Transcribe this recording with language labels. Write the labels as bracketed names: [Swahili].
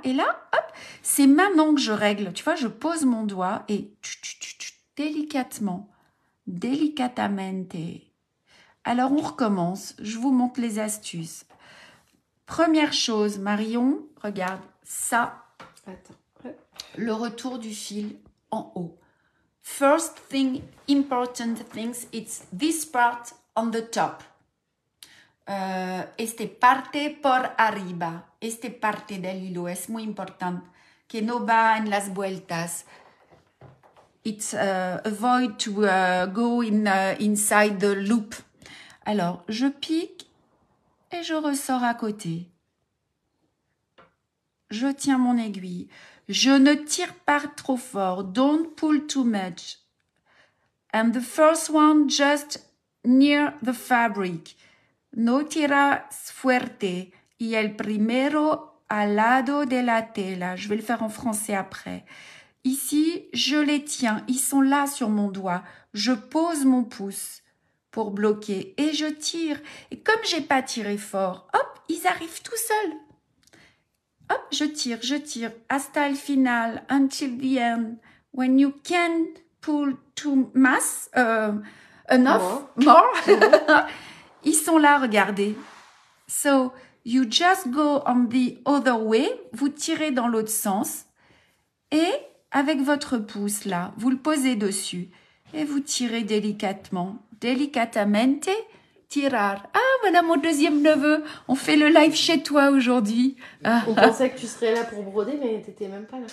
[French] Et là, hop, c'est maintenant que je règle. Tu vois, je pose mon doigt et délicatement, delicatamente. Alors, on recommence. Je vous montre les astuces. Première chose, Marion, regarde ça. Attends. Ouais. Le retour du fil en haut. [English] First thing, important things, it's this part on the top. [Spanish] Este parte por arriba, este parte del hilo es muy importante, que no va en las vueltas. [English] It's avoid to go inside the loop. [French] Alors, je pique et je ressors à côté. Je tiens mon aiguille. Je ne tire pas trop fort. [English] Don't pull too much. And the first one just near the fabric. [Spanish] No tiras fuerte. Y el primero al lado de la tela. [French] Je vais le faire en français après. Ici, je les tiens. Ils sont là sur mon doigt. Je pose mon pouce pour bloquer et je tire. Et comme j'ai pas tiré fort, hop, ils arrivent tout seuls. Hop, je tire. [Spanish] Hasta el final, [English] until the end. When you can't pull too much, enough, more. [French] Ils sont là, regardez. [English] So, you just go on the other way. [French] Vous tirez dans l'autre sens. Et avec votre pouce, là, vous le posez dessus. Et vous tirez délicatement. [Spanish] Delicatamente, tirar. [French] Ah, voilà mon deuxième neveu. On fait le live chez toi aujourd'hui. Ah. On pensait que tu serais là pour broder, mais t'étais même pas là.